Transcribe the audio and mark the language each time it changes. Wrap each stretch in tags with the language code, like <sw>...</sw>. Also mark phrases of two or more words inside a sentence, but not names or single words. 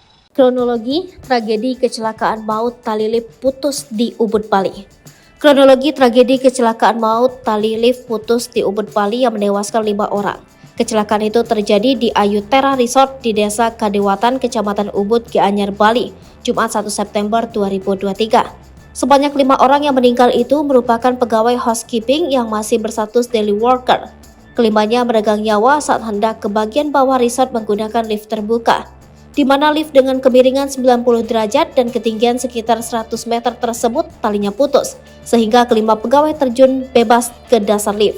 <id>Kronologi tragedi kecelakaan maut tali lift putus di Ubud, Bali. Kronologi tragedi kecelakaan maut tali lift putus di Ubud, Bali yang menewaskan 5 orang. Kecelakaan itu terjadi di Ayutera Resort di Desa Kadewatan, Kecamatan Ubud, Gianyar, Bali, Jumat 1 September 2023. Sebanyak 5 orang yang meninggal itu merupakan pegawai housekeeping yang masih berstatus</id> <en>daily worker.</en> <id>Kelimanya meregang nyawa saat hendak ke bagian bawah resort menggunakan lift terbuka, di mana lift dengan kemiringan 90 derajat dan ketinggian sekitar 100 meter tersebut talinya putus, sehingga kelima pegawai terjun bebas ke dasar lift.</id>